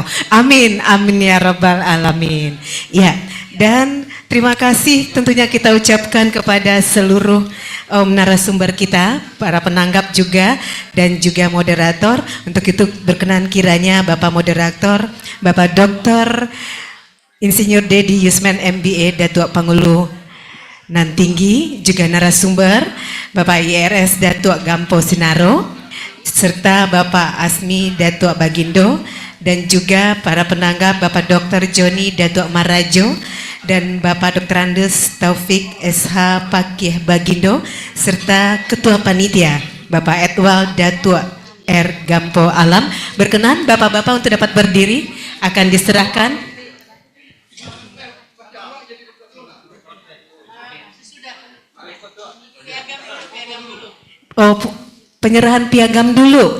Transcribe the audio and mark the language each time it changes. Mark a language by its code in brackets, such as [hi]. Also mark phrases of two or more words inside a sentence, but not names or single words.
[ar] آمين، آمين يا رب العالمين. [id] Ya, dan terima kasih tentunya kita ucapkan kepada seluruh narasumber kita, para penanggap juga, dan juga moderator. Untuk itu berkenan kiranya Bapak Moderator, Bapak Dr. Insinyur Dedi Yusman MBA Datuk Pangulu Nan Tinggi, juga narasumber Bapak IRS Datuk Gampo Sinaro, serta Bapak Asmi Datuk Bagindo, dan juga para penanggap Bapak Dr. Joni Datuk Marajo dan Bapak Dr. Andes Taufik SH Pakih Bagindo, serta Ketua Panitia Bapak Edwal Datuk R. Gampo Alam. Berkenan Bapak-Bapak untuk dapat berdiri, akan diserahkan penyerahan piagam dulu.